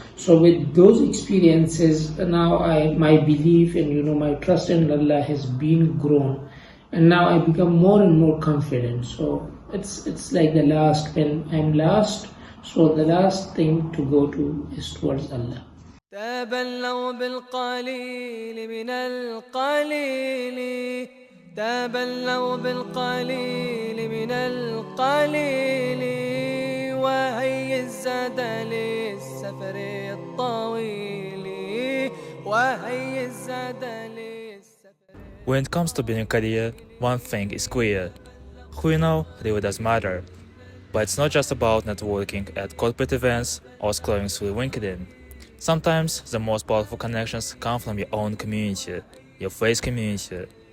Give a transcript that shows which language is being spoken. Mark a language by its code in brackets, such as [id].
[en] So with those experiences, now my belief and my trust in Allah has been grown, and now I become more and more confident. So it's like the last, when I'm last, so the last thing to go to is towards Allah. [ar] تبلوا بالقليل من القليل تبلوا بالقليل من القليل وهي الزاد للسفر الطويل وهي الزاد للسفر. [en] When it comes to building a career, one thing is clear. Who you know really does matter. But it's not just about networking at corporate events or scrolling through LinkedIn. Sometimes the most powerful connections come from your own community, your faith community.